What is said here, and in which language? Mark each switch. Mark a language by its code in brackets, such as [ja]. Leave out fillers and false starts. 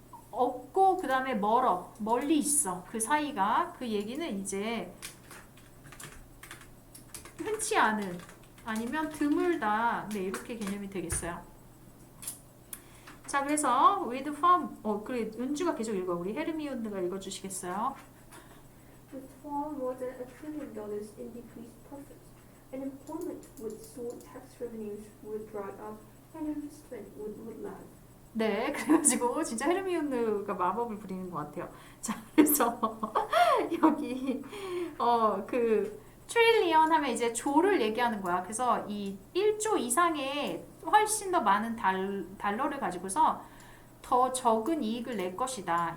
[ko] 없고 그 다음에 멀리 있어. 그 사이가. 그 얘기는 이제 흔치 않은, 아니면 드물다. 이렇게 개념이 되겠어요. 자, 그래서 with farm, 그래 은주가 계속 읽어. 우리 헤르미온느가 읽어주시겠어요? [en] With far more than $1 trillion in decreased profits, unemployment would soar, tax revenues would dry up, and investment would lag. [ko] 그래가지고 진짜 헤르미온느가 마법을 부리는 것 같아요. 자, 그래서 여기 그 트릴리언 하면 이제 조를 얘기하는 거야. 그래서 이 1조 이상의 훨씬 더 많은 달러를 가지고서 더 적은 이익을 낼 것이다.